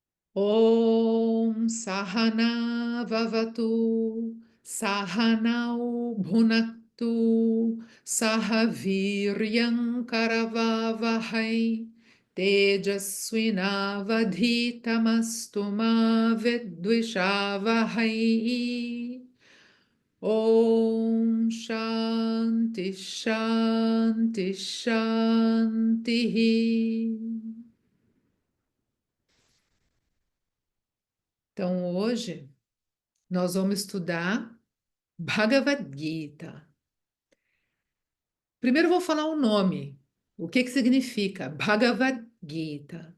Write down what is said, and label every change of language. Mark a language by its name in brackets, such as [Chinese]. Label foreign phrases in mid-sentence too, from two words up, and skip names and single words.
[Sanskrit] ॐ सहना ववतु सहनौ भुनक्तु सहवीर्यं करवावहै तेजस्विनावधीतमस्तु मा विद्विषावहै. ॐ शान्तिः शान्तिः शान्तिः. [Portuguese] Então, hoje nós vamos estudar Bhagavad Gita. Primeiro eu vou falar o nome. O que significa Bhagavad Gita?